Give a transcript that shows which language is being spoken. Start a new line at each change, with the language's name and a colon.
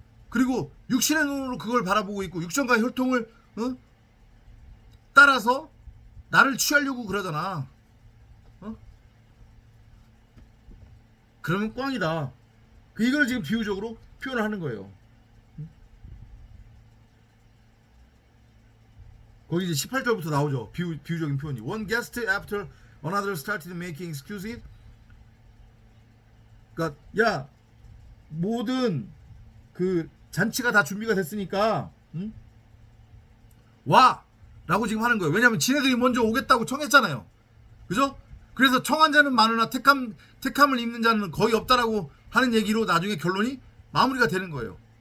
Korean: 그리고 육신의 눈으로 그걸 바라보고 있고 육정과 혈통을 따라서 나를 취하려고 그러잖아. 그러면 꽝이다. 이걸 지금 비유적으로 표현을 하는 거예요. 거기 이제 18절부터 나오죠. 비유적인 표현이.
English: One guest after another started making excuses.
Korean: 그러니까 야 모든 그 잔치가 다 준비가 됐으니까 와! 라고 지금 하는 거예요. 왜냐면 지네들이 먼저 오겠다고 청했잖아요. 그죠? 그래서 청한 자는 많으나 택함을 입는 자는 거의 없다라고 하는 얘기로 나중에 결론이 마무리가 되는 거예요.